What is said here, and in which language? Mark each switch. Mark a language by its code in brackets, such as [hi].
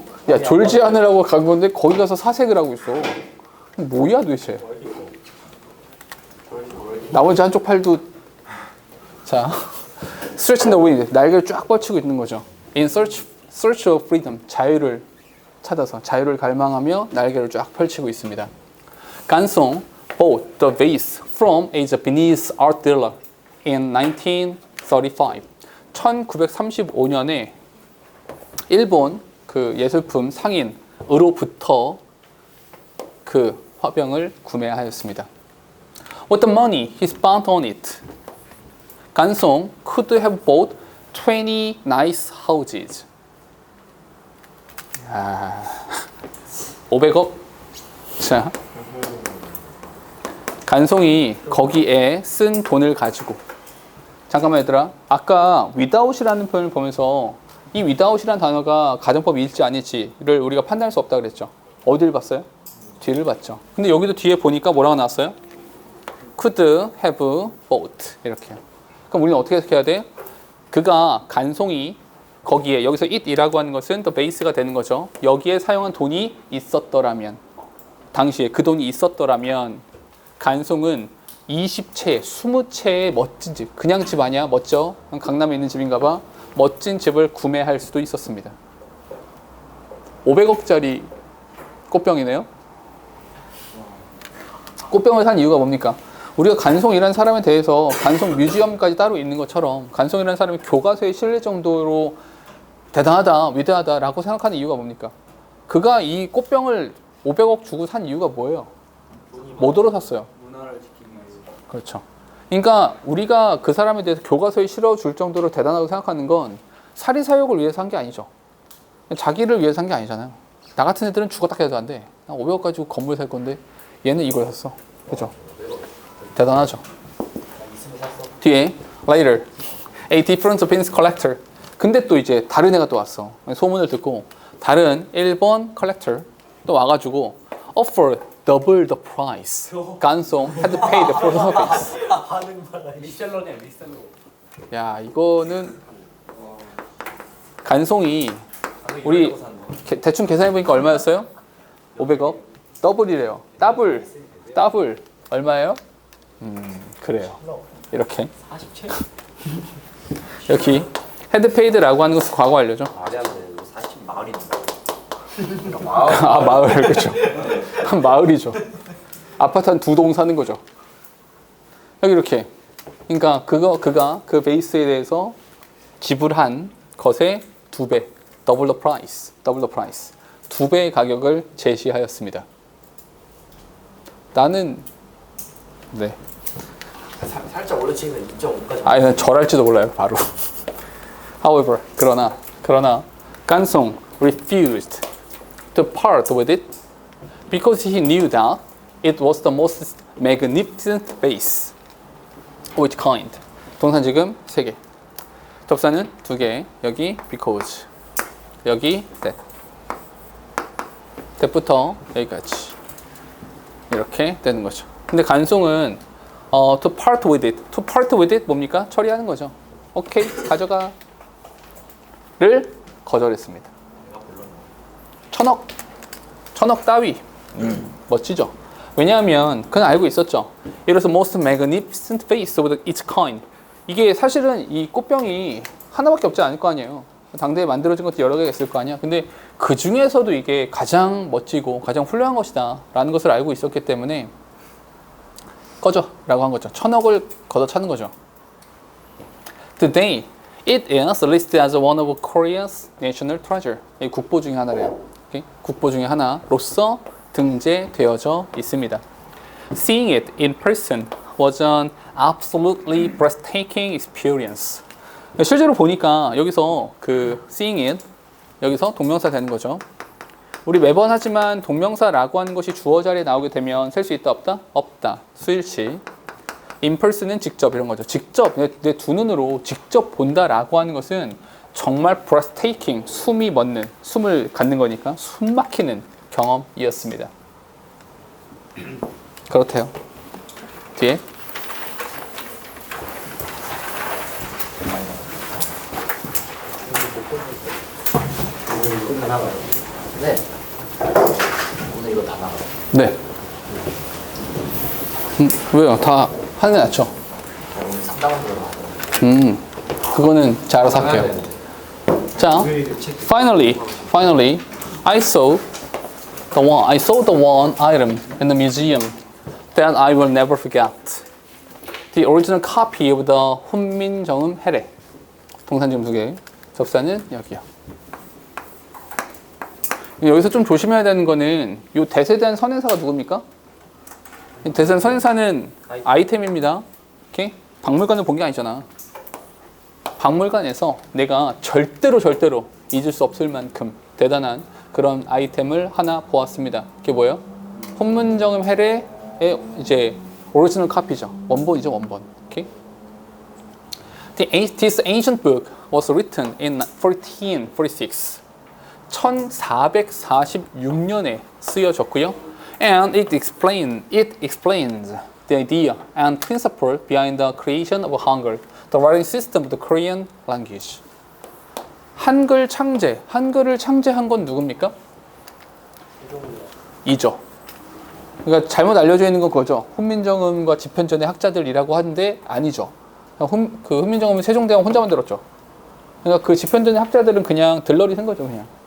[ko] 야, 졸지 않으라고 간 건데 거기 가서 사색을 하고 있어. 뭐야 도대체? 나머지 한쪽 팔도 자, [en] stretching the wings [ko] 날개를 쫙 뻗치고 있는 거죠. [en] In search of freedom [ko] 자유를 찾아서 자유를 갈망하며 날개를 쫙 펼치고 있습니다. [en] 간송 bought the vase from a Japanese art dealer in 1935. [ko] 1935년에 일본 그 예술품 상인으로부터 그 화병을 구매하였습니다. [en] With the money he spent on it, 간송 could have bought 20 nice houses. [ko] 500억? 자, 간송이 거기에 쓴 돈을 가지고 잠깐만 얘들아, 아까 without이라는 표현을 보면서 이 without이라는 단어가 가정법 일치 아닐지를 우리가 판단할 수 없다 그랬죠. 어디를 봤어요? 뒤를 봤죠. 근데 여기도 뒤에 보니까 뭐라고 나왔어요? [en] could have bought [ko] 이렇게요. 그럼 우리는 어떻게 해석해야 돼? 그가 간송이 거기에 여기서 it이라고 하는 것은 [en] the base [ko] 가 되는 거죠. 여기에 사용한 돈이 있었더라면 당시에 그 돈이 있었더라면 간송은 20채, 20채의 멋진 집, 그냥 집 아니야? 멋져? 강남에 있는 집인가 봐. 멋진 집을 구매할 수도 있었습니다. 500억짜리 꽃병이네요. 꽃병을 산 이유가 뭡니까? 우리가 간송이라는 사람에 대해서 간송 뮤지엄까지 따로 있는 것처럼 간송이라는 사람이 교과서에 실릴 정도로 대단하다, 위대하다라고 생각하는 이유가 뭡니까? 그가 이 꽃병을 500억 주고 산 이유가 뭐예요? 뭐더러 샀어요? 문화를 지키기 위해서. 그렇죠. 그러니까 우리가 그 사람에 대해서 교과서에 실어줄 정도로 대단하다고 생각하는 건 사리사욕을 위해서 한 게 아니죠. 자기를 위해서 한 게 아니잖아요. 나 같은 애들은 죽었다 해도 안 돼. 나 500억 가지고 건물 살 건데 얘는 이걸 샀어. 그죠? 대단하죠. 뒤에 [en] later a different Japanese collector. [ko] 근데 또 이제 다른 애가 또 왔어. 소문을 듣고 다른 일본 컬렉터 또 와가지고 [en] offer double the price. 간송 had paid for the service. [ko] 리셀러네, 리셀러. 야, 이거는 간송이 우리 대충 계산해 보니까 얼마였어요? 500억? 더블이래요. 더블 얼마예요? 그래요. 이렇게 40채? 여기 헤드페이드라고 하는 것은 과거 완료죠. 말이 안 돼. 40 마을인데. 아, 마을 그렇죠. 한 마을이죠. 아파트 한 2동 사는 거죠. 여기 이렇게. 그러니까 그가 그 베이스에 대해서 지불한 것의 2배, [en] double the price. [ko] 2배의 가격을 제시하였습니다. 나는 네. 살짝 올려치면 2.5까지. 아니, 난 절할지도 몰라요, 바로. [en] However, [ko] 그러나 간송 [en] refused to part with it because he knew that it was the most magnificent vase of its kind. [ko] 동사 지금 3개. 접사는 2개. 여기 because. 여기 that. that부터 여기까지. 이렇게 되는 거죠. 근데 간송은 [en] to part with it. [ko] to part with it 뭡니까? 처리하는 거죠. 오케이, 가져가. 를 거절했습니다. 천억 따위. 멋지죠? 왜냐하면 그는 알고 있었죠. [en] It was the most magnificent vase of its kind. [ko] 이게 사실은 이 꽃병이 하나밖에 없지 않을 거 아니에요. 당대에 만들어진 것도 여러 개가 있을 거 아니야. 근데 그 중에서도 이게 가장 멋지고 가장 훌륭한 것이다 라는 것을 알고 있었기 때문에 꺼져 라고 한 거죠. 1000억을 걷어차는 거죠. [en] Today, it is listed as one of Korea's national treasure. [ko] 이 국보 중에 하나래요. 오케이? 국보 중에 하나로서 등재되어져 있습니다. [en] Seeing it in person was an absolutely breathtaking experience. [ko] 실제로 보니까 여기서 그 [en] seeing it [ko] 여기서 동명사 되는 거죠. 우리 매번 하지만 동명사라고 하는 것이 주어 자리에 나오게 되면 셀 수 있다 없다? 없다. 수일치. in person은 직접 이런 거죠. 직접 내 두 눈으로 직접 본다라고 하는 것은 정말 breathtaking 숨이 멎는 숨을 갖는 거니까 숨 막히는 경험이었습니다. 그렇대요. 뒤에 오늘 다 나가요. 네. 오늘 이거 다 나가요. 네. 왜요? 다 하는 게 낫죠? 오늘 상담원 들어가요. 그거는 잘 알아서 할게요. [en] 자, finally, I saw the one item in the museum that I will never forget. The original copy of the 훈민정음 해례. [ko] 동사 지금 2개. 접사는 여기요. 여기서 좀 조심해야 되는 거는 이 대세대한 선행사가 누굽니까? 이 대세대한 선행사는 아이템입니다. 오케이? 박물관을 본 게 아니잖아. 박물관에서 내가 절대로 잊을 수 없을 만큼 대단한 그런 아이템을 하나 보았습니다. 그게 뭐예요? 훈문정음 해례의 이제 오리지널 카피죠. 원본이죠, 원본. 오케이? [en] This ancient book was written in 1446. [ko] 1446년에 쓰여졌고요. [en] And it explains the idea and principle behind the creation of Hangul, the writing system of the Korean language. [ko] 한글을 창제한 건 누굽니까? 이죠. 그러니까 잘못 알려져 있는 건 그거죠. 훈민정음과 집현전의 학자들이라고 하는데 아니죠. 그 훈민정음은 세종대왕 혼자 만들었죠. 그러니까 그 집현전의 학자들은 그냥 들러리 쓴 거죠, 그냥.